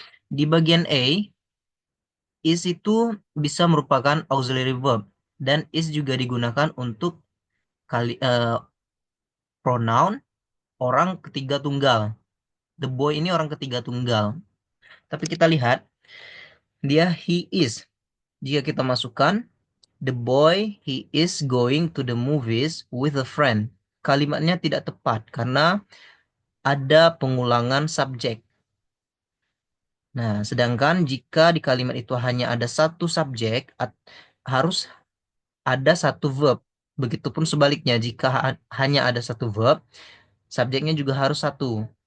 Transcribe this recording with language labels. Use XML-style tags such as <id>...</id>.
<id>Di bagian A, is itu bisa merupakan auxiliary verb dan is juga digunakan untuk pronoun orang ketiga tunggal.</id> <en>The boy</en> <id>ini orang ketiga tunggal. Tapi kita lihat dia</id> <en>he is.</en> <id>Jika kita masukkan</id> <en>the boy he is going to the movies with a friend.</en> <id>Kalimatnya tidak tepat karena ada pengulangan subjek. Nah, sedangkan jika di kalimat itu hanya ada satu subjek, harus ada satu verb. Begitupun sebaliknya, jika hanya ada satu verb, subjeknya juga harus satu.</id>